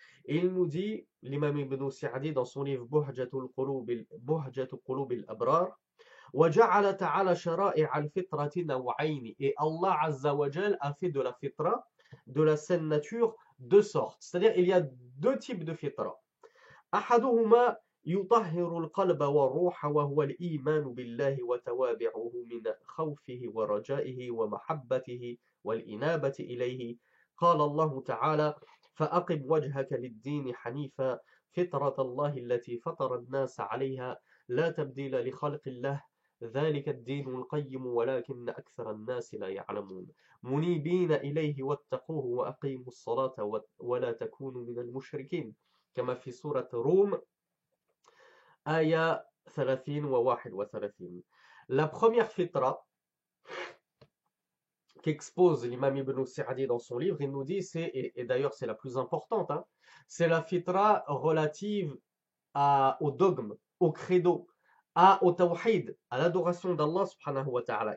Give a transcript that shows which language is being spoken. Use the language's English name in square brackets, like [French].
[French] Et il nous dit, l'imam Ibn Sa'di dans son livre Buhjatul Qulub al-Abrar, [Arabic] وَجَعَلَ تَعَالَى شَرَائِعَ الْفِطْرَةِ نَوْعَيْنِ. [French] Et Allah Azza wa Jal a fait de la fitra, de la saine nature, deux sortes. C'est-à-dire il y a deux types de fitra. [Arabic] أحدهما يطهر القلب والروح وهو الإيمان بالله وتوابعه من خوفه ورجائه ومحبته والإنابة إليه. قال الله تعالى فأقم وجهك للدين حنيفا فطرة الله التي فطر الناس عليها لا تبديل لخلق الله ذلك الدين القيم ولكن أكثر الناس لا يعلمون منيبين إليه واتقوه وأقيموا الصلاة ولا تكونوا من المشركين كما في سورة روم آية 30 و 31. [French] La première fitra qu'expose l'imam Ibn Sa'di dans son livre, il nous dit, et d'ailleurs c'est la plus importante, hein, c'est la fitra relative au dogme, au credo, au tawhid, à l'adoration d'Allah subhanahu wa ta'ala.